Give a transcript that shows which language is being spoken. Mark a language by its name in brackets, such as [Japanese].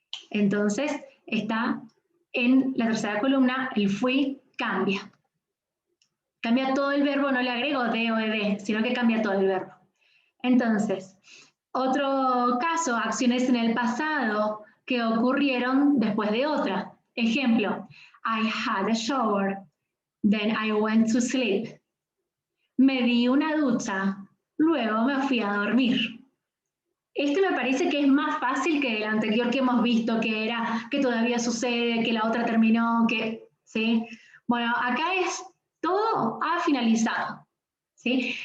[Spanish] Entonces, está en la tercera columna, el fui cambia. Cambia todo el verbo, no le agrego de o ed, sino que cambia todo el verbo. Entonces, otro caso, acciones en el pasado que ocurrieron después de otra. Ejemplo, [English] I had a shower, then I went to sleep. [Spanish] Me di una ducha, luego me fui a dormir. Este me parece que es más fácil que el anterior que hemos visto, que era que todavía sucede, que la otra terminó, que, ¿sí? Bueno, acá es todo ha finalizado, ¿sí?